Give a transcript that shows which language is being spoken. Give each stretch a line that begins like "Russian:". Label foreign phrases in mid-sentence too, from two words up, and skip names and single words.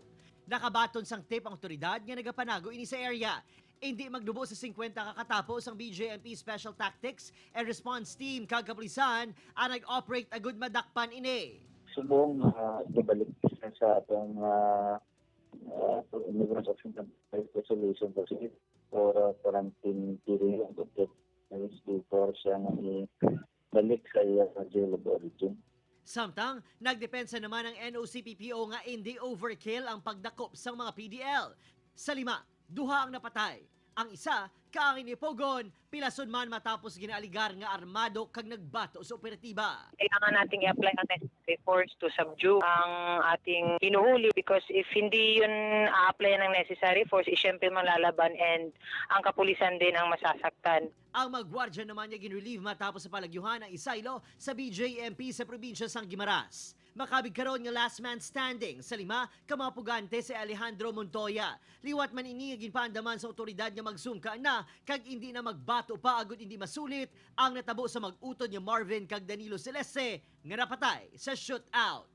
Hiligaynon: Nakabaton sang tip ang otoridad nga nagapanago ini sa area. Hindi magdubo sa 50 kakatapos ang BJMP Special Tactics and Response Team kagapulisan ang nag-operate agud madakpan ini. Subong ibalik sa atong Negros Occidental
English: Solution for quarantine period of before
Hiligaynon: siya nga balik sa
English: jail of origin.
Hiligaynon: Samtang, nagdepensa naman ang NOCPPO nga hindi overkill ang pagdakop sa mga PDL. Sa 5, 2 ang napatay. Ang isa, kaangin ni Pogon, pilason man matapos ginaaligar nga armado kag nagbato sa operatiba.
Filipino: Kailangan nating i-apply ang
English: necessary force to subdue
Filipino: ang ating hinuhuli
English: because if
Filipino: hindi yun a-apply ng
English: necessary force,
Filipino: syempre malalaban and ang kapulisan din ang masasaktan.
Hiligaynon: Ang magwardya naman niya ginrelieve matapos sa palagyuhan ng Isaylo sa BJMP sa probinsya sang Guimaras. Makabig karon nga
English: last man standing
Hiligaynon: sa 5, kamapugante si Alejandro Montoya. Liwat man ini nga ginpaandaman sa otoridad nga magsumka na kag hindi na magbato pa agud hindi masulit ang natabo sa mag-utod ni Marvin kag Danilo Celeste nga napatay sa shootout.